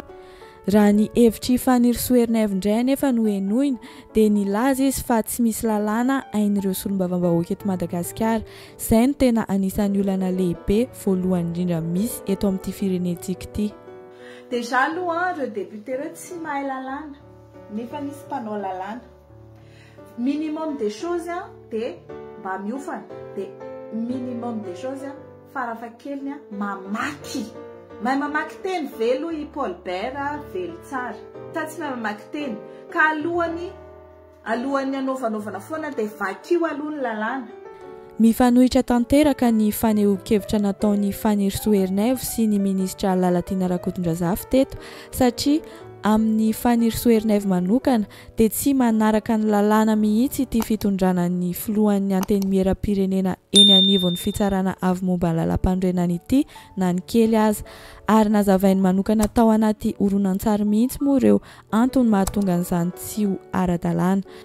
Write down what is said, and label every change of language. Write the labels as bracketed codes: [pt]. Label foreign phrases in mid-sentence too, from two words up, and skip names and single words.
[mg] Raha ny hevitry fanirisoerina indray nefa no henoina dia nilaza izy fa tsy misy lalàna ain'ireo solombavam-bahoaka eto Madagasikara. Izay no tena anisan'ny olana lehibe voalohany indrindra misy eto amin'ity firenentsika ity. Déjà aloha ireo député ireo tsy mahay lalàna nefa nisy mpanao lalàna. [fr] Minimum des choses [mg] dia mba miofana dia [fr] minimum des choses [mg] farafahakeliny mamaky. Mahay mamaky teny velo i Paul Bert velo tsara. Ta tsy mahay mamaky teny ka alohany anaovanovana foana dia vakio aloha ny lalàna. Mifanohitra tanteraka ny fanehoan-kevitra nataon'ny fanirisoerinaivo sy ny ministra Lalatiana Rakotondrazafy teto satria amin'ny fanirisoerinaivo manokana dia tsy manaraka ny lalàna mihitsy ity fitondrana ny filohan'ny antenimieram-pirenena eny anivon'ny fitsarana avy momba ny lalam-pandrenana ity na ny kely aza ary nazavainy manokana tao anaty horonan-tsary mihitsy moa ireo antony mahatonga an'izany tsy ho ara-dalàna.